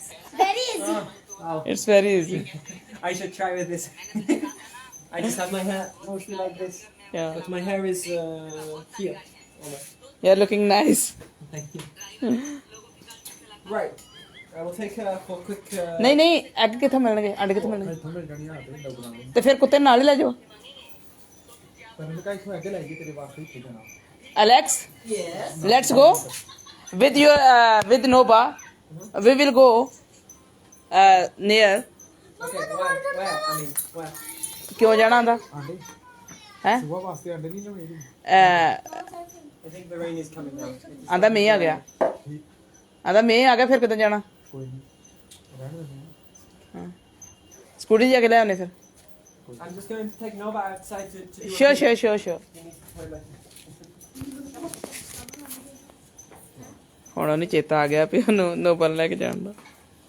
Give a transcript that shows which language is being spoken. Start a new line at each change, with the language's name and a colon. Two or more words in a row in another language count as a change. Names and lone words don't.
English: very easy Wow. it's very easy I should try with this. I just have my hair mostly like this. yeah But my hair is here. Almost. you're looking nice Thank you. Right. We'll take for quick.
Punjabi: ਨਹੀਂ ਨਹੀਂ ਐਗ ਕਿੱਥੋਂ ਮਿਲਣਗੇ, ਅੰਡੇ ਕਿੱਥੋਂ ਮਿਲਣਗੇ? ਇੱਥੋਂ ਮਿਲ ਜਾਣੀ ਆ ਤੇ ਡੱਬਰਾਂ ਨੂੰ। ਤੇ ਫਿਰ ਕੁੱਤੇ ਨਾਲ ਹੀ ਲੈ ਜਾਓ। ਪਰ ਮੈਂ ਕਿਹਾ ਇੱਥੋਂ ਅੱਗੇ ਲੈ ਗਈ ਤੇਰੇ ਵਾਸਤੇ ਇੱਥੇ ਜਾਣਾ।
English: Alex, Yes. let's go with your with Nova. We will go near. Okay. Where? I mean, where?
Punjabi: ਕਿਉਂ ਜਾਣਾ ਆਂਦਾ ਆਂਡੇ ਹੈ? ਸੁਬਾ ਵਾਸਤੇ ਆਂਡੇ ਨਹੀਂ ਲਿਆਉਣੇ ਇਹਦੇ।
English: I think the rain is coming now.
Punjabi: ਆਂਦਾ ਮੀਂਹ ਆ ਗਿਆ, ਆਂਦਾ ਮੀਂਹ ਆ ਗਿਆ, ਫਿਰ ਕਿੱਦਾਂ ਜਾਣਾ? ਕੋਈ ਨਹੀਂ ਰਹਿਣ ਦਿੰਦੇ ਆ। ਸਕੂਟੀ ਜਾ ਕੇ ਲੈ ਆਉਣੇ ਫਿਰ।
English: I'm just going to take Nova outside to do. Sure, sure, sure, sure. He needs to toilet.
Punjabi: ਹੁਣ ਉਹਨੂੰ ਚੇਤਾ ਆ ਗਿਆ ਵੀ ਉਹਨੂੰ ਨੋਬਲ ਲੈ ਕੇ ਜਾਣ ਦਾ।